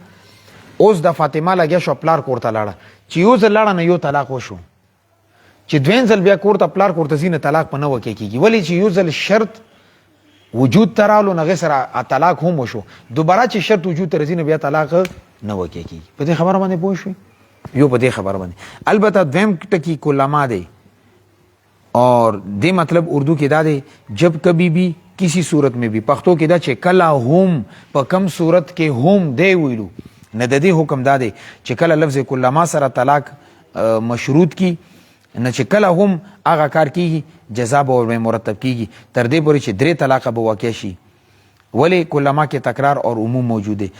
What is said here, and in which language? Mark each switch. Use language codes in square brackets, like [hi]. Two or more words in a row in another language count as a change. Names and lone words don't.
[ps] اوس د فاطمه لګیا شو پلار کور ته لاړه چې یو ځل لاړه نه یو طلاق وشو چې دوین ځل بیا کور ته پلار کور ته زینه طلاق په نه وکي کیږي ولی چې یو ځل شرط وجود ترالو نه سره طلاق هم وشو دوباره چې شرط وجود تر زینه بیا طلاق نه وکي کیږي. په دې خبره باندې پوه شئ یو په دې خبره باندې. البته دویم ټکی کلمه دی اور دې مطلب اردو کې دا دی [ur] جب کبھی بھی کسی صورت میں بھی [ps] پښتو کې دا چې کلا هم په کم صورت کې هم دی ویلو نه د دې حکم دا دی چې کله لفظ کلمه سره طلاق مشروط کی نه چې کله هم هغه کار کیږي جزا به مرتب کیږي تر دې پورې چې درې طلاق به واقع شي ولی کلمه کې تکرار اور عموم موجود دی.